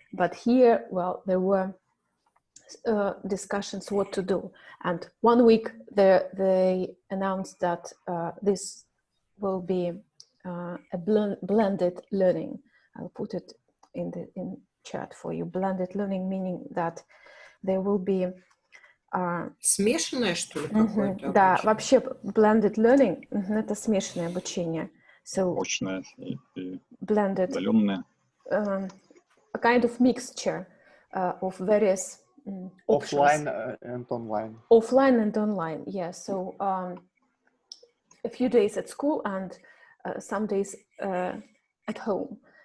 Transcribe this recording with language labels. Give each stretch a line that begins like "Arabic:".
English: But here, well, there were discussions what to do, and 1 week they announced that this will be a blended learning. I'll put it in chat for you. Blended learning, meaning that there will be
Russian: смешанное, что ли, какое-то? Да, вообще blended learning это смешанное обучение.
English: So
Russian: очное и
English: blended,
Russian: удаленное.
English: A kind of mixture of various offline and online. Offline and online, yeah. So a few days at school and some days at home.